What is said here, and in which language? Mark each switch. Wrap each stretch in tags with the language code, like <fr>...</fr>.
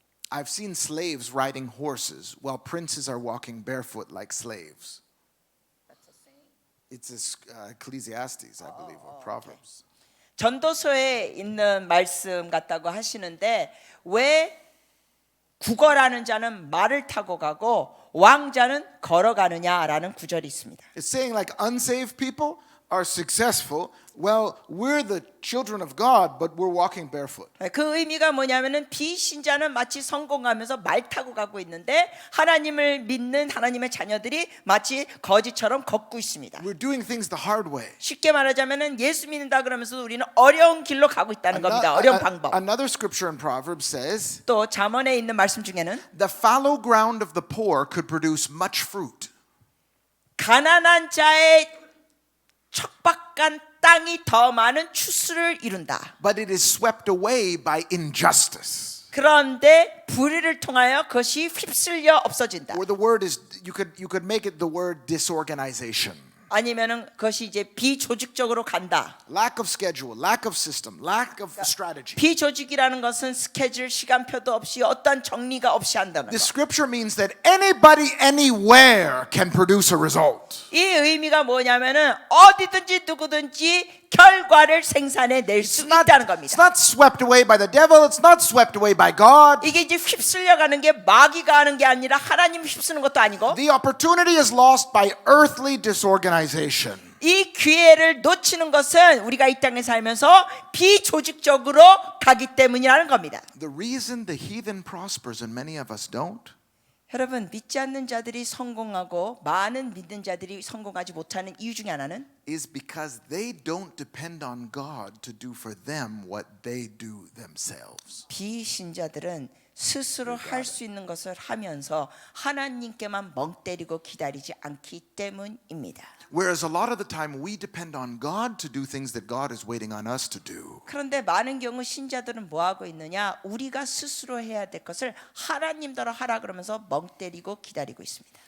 <en>I've seen slaves riding horses while princes are walking barefoot like slaves. It's Ecclesiastes, I believe, or Proverbs.</en> <ko>전도서에 있는 말씀 같다고 하시는데 왜 구걸하는 자는 말을 타고 가고 왕자는 걸어가느냐라는 구절이 있습니다.</ko> <en>It's saying like unsaved people are successful. Well, we're the children of God, but we're walking barefoot.</en> <ko>그 의미가 뭐냐면은 비신자는 마치 성공하면서 말 타고 가고 있는데 하나님을 믿는 하나님의 자녀들이 마치 거지처럼 걷고 있습니다.</ko> <en>We're doing things the hard way.</en> <ko>쉽게 말하자면은 예수 믿는다 그러면서 우리는 어려운 길로 가고 있다는 겁니다. 어려운 방법.</ko> <en>Another scripture in Proverbs says,</en> <ko>또 잠언에 있는 말씀 중에는</ko> <en>the fallow ground of the poor could produce much fruit.</en> <ko>가난한 자의 척박한 땅이 더 많은 추수를 이룬다.</ko> <en>But it is swept away by injustice.</en> <ko>그런데 불의를 통하여 그것이 휩쓸려 없어진다.</ko> <en>Or the word is, you could make it the word disorganization.</en> <ko>아니면은 그것이 이제 비조직적으로 간다.</ko> <en>Lack of schedule, lack of system, lack of strategy.</en> <ko>비조직이라는 것은 스케줄, 시간표도 없이 어떤 정리가 없이 한다는</ko> <en>This</en> <ko>것.</ko> <en>scripture means that anybody anywhere can produce a result.</en> <ko>이 의미가 뭐냐면은 어디든지 누구든지 결과를 생산해 낼 수 있다는 겁니다.</ko> <en>It's not swept away by the devil. It's not swept away by God.</en> <ko>이게 이제 휩쓸려가는 게 마귀가 하는 게 아니라 하나님 휩쓰는 것도 아니고</ko> <en>The opportunity is lost by earthly disorganization.</en> <ko>이 기회를 놓치는 것은 우리가 이 땅에 살면서 비조직적으로 가기 때문이라는 겁니다.</ko> <en>The reason the heathen prospers and many of us don't</en> <ko>여러분 믿지 않는 자들이 성공하고 많은 믿는 자들이 성공하지 못하는 이유 중에 하나는</ko> <en>is because they don't depend on God to do for them what they do themselves.</en> <ko>비신자들은 스스로 할 수 있는 것을 하면서 하나님께만 멍 때리고 기다리지 않기 때문입니다.</ko> <en>Whereas a lot of the time we depend on God to do things that God is waiting on us to do.</en> <ko>그런데 많은 경우 신자들은 뭐 하고 있느냐? 우리가 스스로 해야 될 것을 하나님더러 하라 그러면서 멍 때리고 기다리고 있습니다.</ko>